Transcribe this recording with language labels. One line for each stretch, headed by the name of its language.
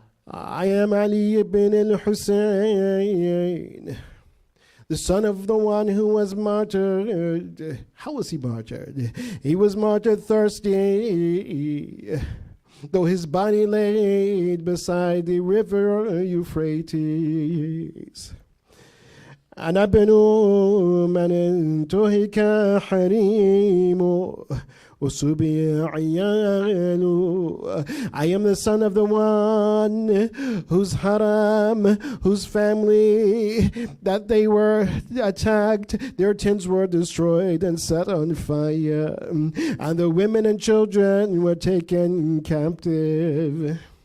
English: I am Ali ibn al-Hussein, the son of the one who was martyred. How was he martyred? He was martyred thirsty, though his body laid beside the river Euphrates.
Arabic: أنا ابن من انتهك حريمه وسبي عياله.
English: I am the son of the one whose haram, whose family, that they were attacked, their tents were destroyed and set on fire, and the women and children were taken captive.